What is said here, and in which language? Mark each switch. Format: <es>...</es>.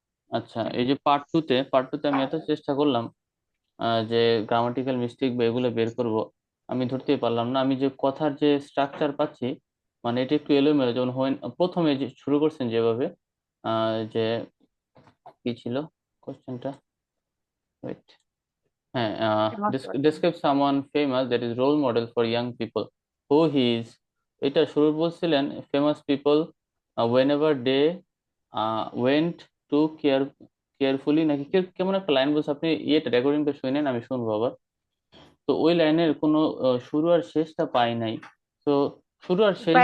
<bn>আচ্ছা, এই যে পার্ট টুতে আমি এত চেষ্টা করলাম যে গ্রামাটিক্যাল মিস্টেক বা এগুলো বের করব, আমি ধরতেই পারলাম না। আমি যে কথার যে স্ট্রাকচার পাচ্ছি, মানে এটা একটু এলোমেলো। যেমন প্রথমে যে শুরু করছেন যেভাবে, যে কি ছিল কোশ্চেনটা, ওয়েট, হ্যাঁ, famous person.</bn> <en>describe someone famous that is role model for young people, who he is।</en> <bn>এটা শুরু বলছিলেন famous people whenever they went to carefully, নাকি কেমন একটা লাইন বলছে, আপনি ইয়েটা রেকর্ডিংটা শুনেন, আমি শুনবো আবার। তো ওই লাইনের কোনো শুরু আর শেষটা পাই নাই, তো শুরু আর শেষ</bn>